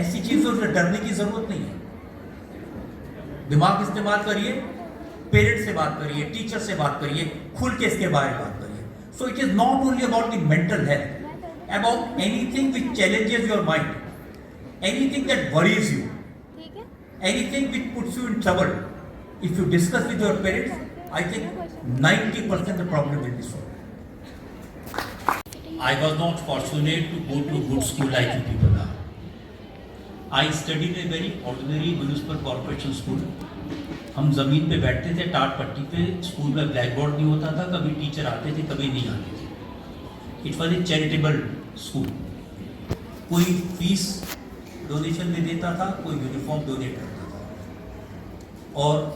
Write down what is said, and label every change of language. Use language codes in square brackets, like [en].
[hi] ऐसी चीजों से डरने की जरूरत नहीं है। दिमाग इस्तेमाल करिए, पेरेंट्स से बात करिए, टीचर से बात करिए, खुल के इसके बारे में बात करिए। [en] So it is not only about the mental health, about anything which challenges your mind, anything that worries you, anything which puts you in trouble. If you discuss with your parents, I think 90% the problem will be solved. I was not fortunate to go to a good school like you people are. I studied in a very ordinary municipal corporation school. [hi] हम ज़मीन पे बैठते थे, टाट पट्टी पे। School में black board नहीं होता था, कभी टीचर आते थे, कभी नहीं आते थे। [en] It was a charitable school. [hi] कोई फीस डोनेशन में देता था, कोई यूनिफॉर्म डोनेट करता था। और